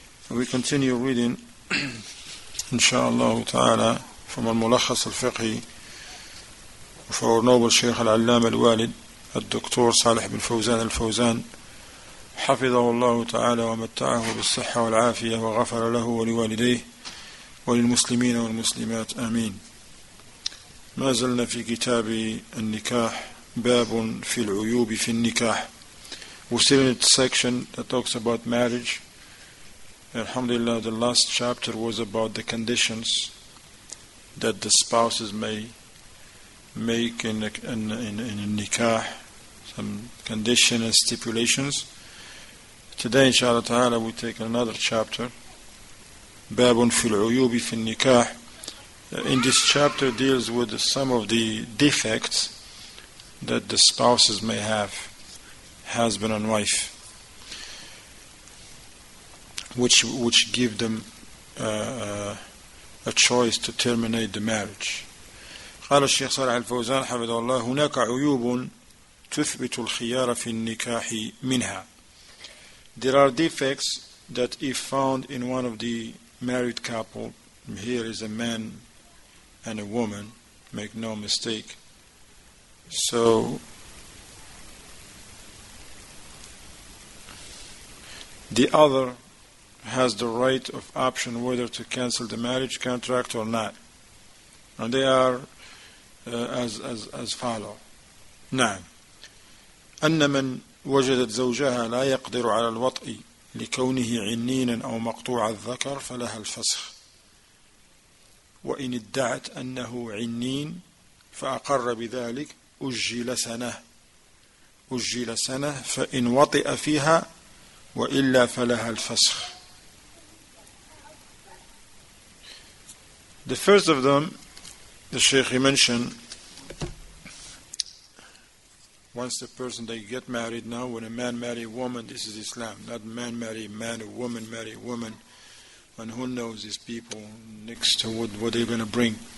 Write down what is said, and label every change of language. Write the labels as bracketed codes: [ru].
[en] We continue reading inshallah ta'ala from al-Mulakhas al-Fiqhi of our noble Shaykh al-Allama al-Walid [ar] الدكتور صالح بن فوزان الفوزان حفظه الله تعالى ومتعه بالصحة والعافية وغفر له ولوالديه وللمسلمين والمسلمات آمين. ما زلنا في كتاب النكاح باب في العيوب في النكاح. [en] We're still in the section that talks about marriage. Alhamdulillah, the last chapter was about the conditions that the spouses may make in a nikah, some conditions and stipulations. Today inshallah ta'ala we take another chapter, [ar] باب في العيوب في النكاح. [en] In this chapter deals with some of the defects that the spouses may have, husband and wife, which give them a choice to terminate the marriage. [ar] قال الشيخ صالح الفوزان حفظه الله: هناك عيوب تثبت الخيار في النكاح منها. [en] There are defects that if found in one of the married couple, here is a man and a woman, make no mistake. So the other has the right of option whether to cancel the marriage contract or not, and they are as follow. [ar] نعم. أن من وجدت زوجها لا يقدر على الوطء لكونه عنينا أو مقطوع الذكر فلها الفسخ، وإن ادعت أنه عنين فأقر بذلك أجل سنة فإن وطئ فيها وإلا فلها الفسخ. [en] The first of them, the Shaykh mentioned, once the person they get married now, when a man marry a woman, this is Islam, not man marry a man, a woman marry a woman. And who knows these people next to what they're going to bring.